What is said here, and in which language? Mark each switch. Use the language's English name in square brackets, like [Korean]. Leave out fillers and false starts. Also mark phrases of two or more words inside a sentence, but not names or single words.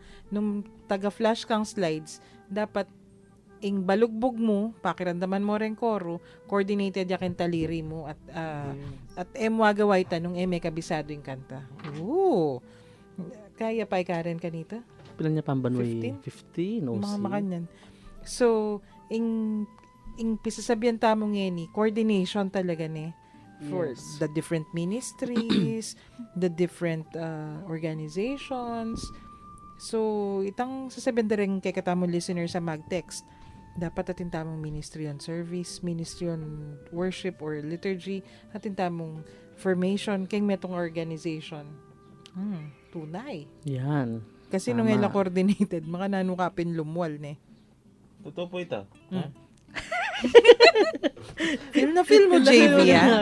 [Pampanga] Nung taga-flash kang slides, dapat ing balugbog mo, pakiramdaman mo rin koro, coordinated yakin taliri mo at wagaway tanong may kabisado yung kanta. Ooh! Kaya pa Karen kanita? Pilan niya pambanway? 15? No, Mga makanyan. So, ing pisasabihan tamong ngeni, coordination talaga ni for Yes. [English] the different ministries, the different organizations. [Pampanga] So, itang sasabihan na rin kay katamong listener sa mag-text, dapat atin tamong [English] ministry on service, ministry on worship or liturgy, [Pampanga] atin tamong formation, kay metong organization. Tunay. Yan. Kasi Tama. nung ila coordinated, mga nanukapin lumwal ne. [Filipino] Totoo po ito. Feel na feel mo, JV, ah.